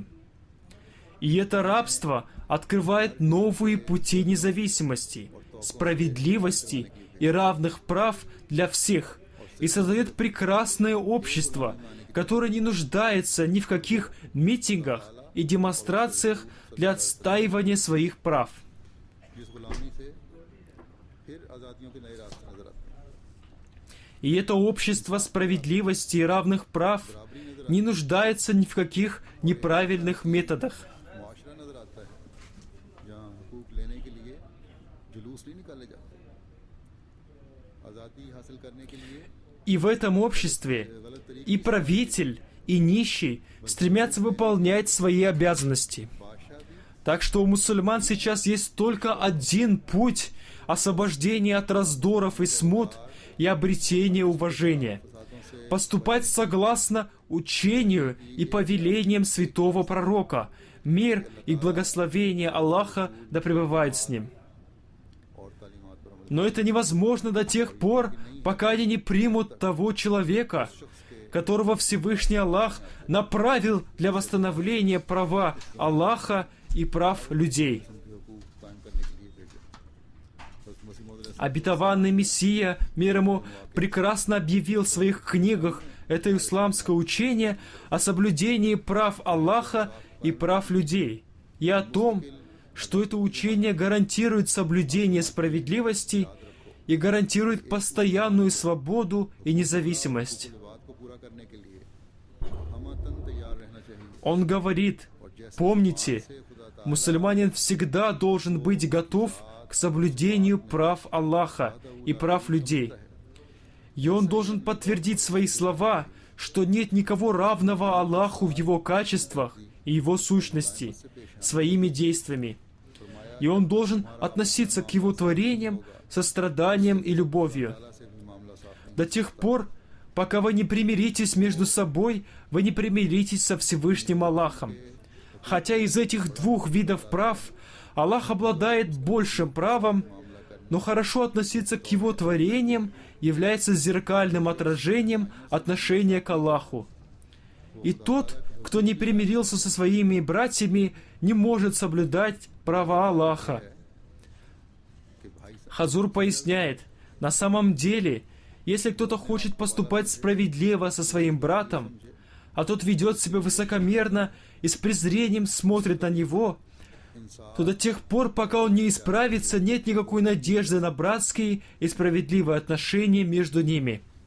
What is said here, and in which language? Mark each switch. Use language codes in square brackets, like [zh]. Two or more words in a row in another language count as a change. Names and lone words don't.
[ru] И это рабство открывает новые пути независимости, справедливости и равных прав для всех, и создает прекрасное общество, которое не нуждается ни в каких митингах и демонстрациях для отстаивания своих прав. [ur] جس غلامی سے پھر آزادیوں کے نئے راستے نظر آتے ہیں. [ru] И это общество справедливости и равных прав не нуждается ни в каких неправильных методах. [ur] معاشرہ نظر آتا ہے جہاں حقوق لینے کے لیے جلوس نہیں نکالے جاتے، آزادی حاصل کرنے کے لیے [ru] И в этом обществе и правитель, и нищий стремятся выполнять свои обязанности. [ur] بادشاہ بھی [ru] Так что у мусульман сейчас есть только один путь освобождения от раздоров и смут и обретения уважения. Поступать согласно учению и повелениям святого пророка. Мир и благословение Аллаха да пребывает с ним. [ur] اور تعلیمات پر عمل [ru] Но это невозможно до тех пор, пока они не примут того человека, которого Всевышний Аллах направил для восстановления права Аллаха и прав людей. [ur] کے حقوق قائم کرنے کے لیے بھیجا. हज़रत मसीह मौद [ru] Обетованный Мессия, мир ему, прекрасно объявил в своих книгах это исламское учение о соблюдении прав Аллаха и прав людей, и о том, что это учение гарантирует соблюдение справедливости и гарантирует постоянную свободу и независимость. [ur] بات کو پورا کرنے کے لیے ہمہ تن تیار رہنا چاہیے. [ru] Он говорит, помните, мусульманин всегда должен быть готов к соблюдению прав Аллаха и прав людей. И он должен подтвердить свои слова, что нет никого равного Аллаху в его качествах и его сущности, своими действиями. И он должен относиться к его творениям состраданием и любовью. [ur] اللہ سے بھی معاملہ صاف نہیں. [ru] До тех пор, пока вы не примиритесь между собой, вы не примиритесь со Всевышним Аллахом. Хотя из этих двух видов прав Аллах обладает большим правом, но хорошо относиться к Его творениям является зеркальным отражением отношения к Аллаху. И тот, кто не примирился со своими братьями, не может соблюдать права Аллаха. [ur] کہ بھائی صاحب [ru] Хазур поясняет, на самом деле, если кто-то хочет поступать справедливо со своим братом, а тот ведет себя высокомерно и с презрением смотрит на него, то до тех пор, пока он не исправится, нет никакой надежды на братские и справедливые отношения между ними.